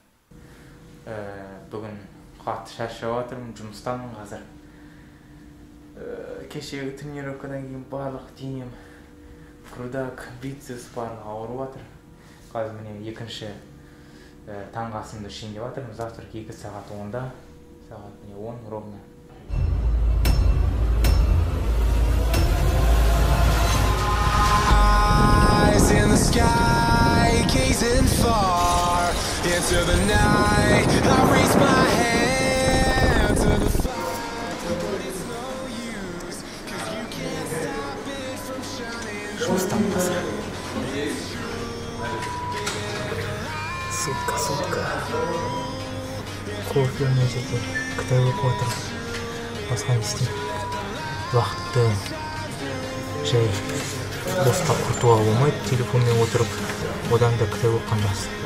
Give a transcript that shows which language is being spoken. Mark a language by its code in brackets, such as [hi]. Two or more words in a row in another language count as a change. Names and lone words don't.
[kk] Бүгін қатты шаршап отырмын, жұмыстамын қазір. Кешегі тренировкадан кейін барлық денем, грудак, бицепс барлығы ауырып жатыр. Қазір міне екінші таңғы асымды ішейін деп жатырмын. Завтрак 2 сағат 10-да, сағат 10 ровно. [en] Eyes in the sky, gazing far into the night. I raise my hand to the fire, but it's no use, 'cause you can't stop it from shining. [kk] Жұмыстан қазір. Сутка. Кофе мына жерде кітап оқып отырмын. Басқа не істеймін? Уақытты жай босқа құртуға болмайды, телефонмен отырып, одан да кітап оққан жақсы.